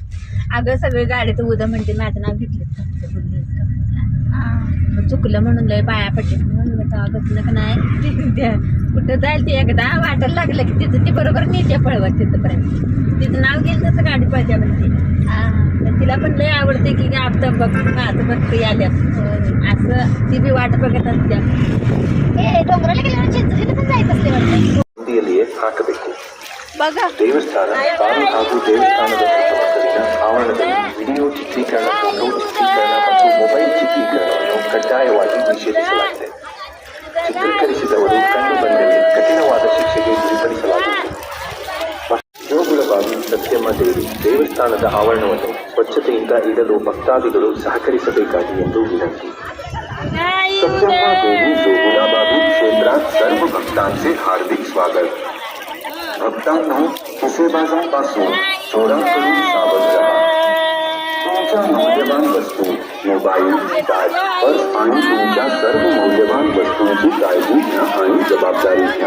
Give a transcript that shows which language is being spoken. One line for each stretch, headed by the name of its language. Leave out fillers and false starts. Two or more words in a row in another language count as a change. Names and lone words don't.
Marathi: अगं सगळे गाडीत उद्या म्हणजे माझं नाव घेतलं चुकलं म्हणून लय पाया पडले म्हणून बसलं का नाही कुठं जाईल ते एकदा वाटायला लागलं की तिथं ती बरोबर नेते पळवत तिथंपर्यंत तिचं नाव घेईल तसं गाडी पळत्या म्हणते. तिला पण लय आवडते की आता बघ माझं बघते आल्या असं ती बी वाट बघत असते. डोंगराला गेल्यावर चिंचणीला पण जायचं असते वाटतं बघा.
Kannada: ದೇವಸ್ಥಾನ ಬಾವಿ ಹಾಗೂ ದೇವಸ್ಥಾನದ ಸುತ್ತಮುತ್ತಲಿನ ಆವರಣದಲ್ಲಿ ವಿಡಿಯೋ ಚಿತ್ರೀಕರಣ, ಫೋಟೋ ಚಿತ್ರೀಕರಣ ಮತ್ತು ಮೊಬೈಲ್ ಚಿತ್ರೀಕರಣವನ್ನು ಕಡ್ಡಾಯವಾಗಿ ನಿಷೇಧಿಸಲಾಗಿದೆ. ಚಿತ್ರೀಕರಿಸಿದವರು ಕಂಡುಬಂದಲ್ಲಿ ಕಠಿಣವಾದ ಶಿಕ್ಷೆಗೆ ಗುರಿಪಡಿಸಲಾಗುವುದು. ಜೋಗುಳಬಾವಿ ಸತ್ಯಮ್ಮದೇವಿ ದೇವಸ್ಥಾನದ ಆವರಣವನ್ನು ಸ್ವಚ್ಛತೆಯಿಂದ ಇಡಲು ಭಕ್ತಾದಿಗಳು ಸಹಕರಿಸಬೇಕಾಗಿ ಎಂದು ವಿನಂತಿ.
Marathi: सत्यम्मा देवी जोगुलाबावी क्षेत्रात सर्व भक्तांचे हार्दिक स्वागत. भक्तांनो, फुसेबाजांपासून चोरांकडून सावध राहा. तुमच्या मौल्यवान वस्तू, मोबाईल, टॅग, पर्स आणि तुमच्या सर्व मौल्यवान वस्तूंची काळजी घ्या आणि जबाबदारी घ्या.